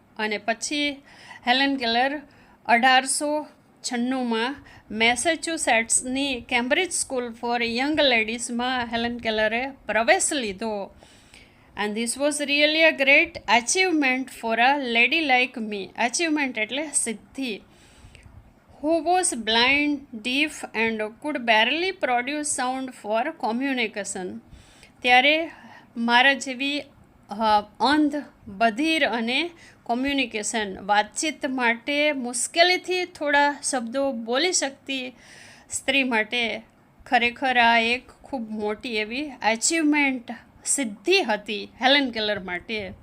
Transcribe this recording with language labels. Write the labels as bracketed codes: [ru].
[gu] અને પછી Helen Keller 1896માં મેસેચ્યુસેટ્સની Cambridge school four young લેડીઝમાં Helen કેલરે પ્રવેશ લીધો. [en] And this was really a great achievement for a lady like me. [gu] Achievement એટલે સિદ્ધિ. [en] who was blind, deaf and could barely produce sound for communication. [gu] ત્યારે મારા જેવી અંધ, બધિર અને communication વાતચીત માટે મુશ્કેલીથી થોડા શબ્દો બોલી શકતી સ્ત્રી માટે ખરેખર આ એક ખૂબ મોટી એવી અચીવમેન્ટ, સિદ્ધિ હતી હેલન કેલર માટે.